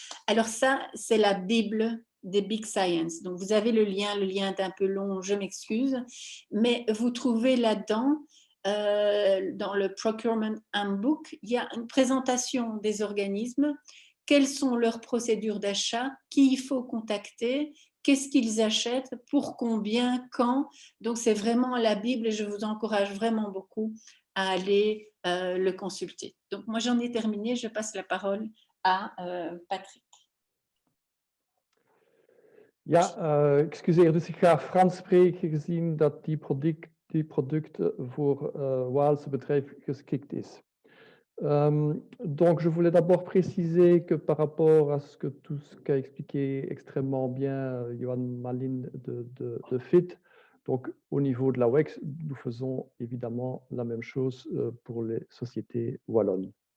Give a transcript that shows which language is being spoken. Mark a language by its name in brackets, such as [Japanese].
[French] Alors ça, c'est la Bible des Big Science. Donc, vous avez le lien est un peu long, je m'excuse, mais vous trouvez là-dedans dans le Procurement Handbook, il y a une présentation des organismes, quelles sont leurs procédures d'achat, qui il faut contacter, qu'est-ce qu'ils achètent, pour combien, quand. Donc, c'est vraiment la Bible et je vous encourage vraiment beaucoup à aller le consulter. Donc, moi, j'en ai terminé. Je passe la parole à Patrick. [Dutch] Ja, excuseer, dus ik ga Frans spreken gezien dat die producten voor Waalse bedrijf geschikt is. [French] Donc, je voulais d'abord préciser que par rapport à tout ce qu'a expliqué extrêmement bien Johan Malin de FIT, donc au niveau de la WEX, nous faisons évidemment la même chose pour les sociétés wallonnes.